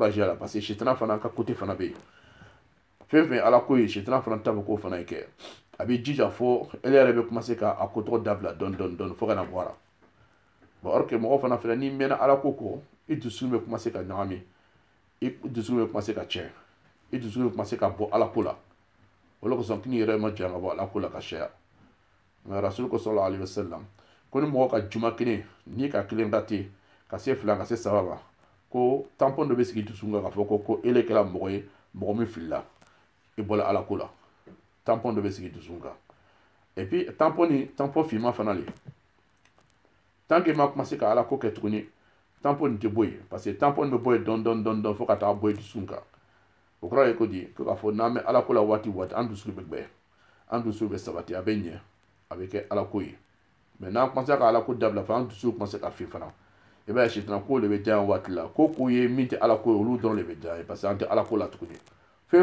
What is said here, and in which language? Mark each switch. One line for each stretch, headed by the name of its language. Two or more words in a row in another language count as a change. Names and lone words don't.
Bambara: a la
French: parce que
Bambara: sitana fana ka côté fana bɛ yen fɛn fɛn ala ko ye sitana fana ta bɛ k'o fana ye kɛ a bɛ jija fo ele yɛrɛ bɛ commencer ka a ko tɔgɔ dabila dɔɔni fo ka na bɔ a la bon alors que mɔgɔ fana filɛ n'i mɛnna ala ko kɔ i dusukun bɛ commencer ka ɲagami i dusukun bɛ commencer ka tiɲɛ i dusukun bɛ commencer ka bɔ ala ko la o de kosɔn k'i yɛrɛ ma janya ka bɔ ala ko la ka caya mais rasulu ko
Arabic: sallallahu alaihi wasallam
Bambara: ko ni mɔgɔ ka juma kelen n'i ka kelen rate ka se 2 ka se 3 ma ko tampon dɔ bɛ sigi dusukun kan k'a fɔ ko ele kɛra mɔgɔ ye mɔgɔ min filila i bɔra ala ko la tampon dɔ bɛ sigi dusukun kan
French: et puis
Bambara: tampon finman fana le
French: tant que
Bambara: ma commencé ka ala ko kɛ tuguni tampon nin tɛ bɔ yen
French: parce que
Bambara: tampon bɛ bɔ yen dɔɔni fo ka taa bɔ yen dusukun kan o kɔrɔ ye ko di ko k'a fɔ n'an bɛ ala ko la waati an dusu bɛ gbɛɛ an dusu bɛ sabati a bɛ ɲɛ a bɛ kɛ ala ko ye mais n'an commencé ka ala ko dabila fo an dusu commencé ka fin fana i b'a ye sitana ko de bɛ diya waati la ko ye min tɛ ala ko ye olu dɔrɔn de bɛ diya ye
French: parce que
Bambara: an tɛ ala ko la tuguni fɛn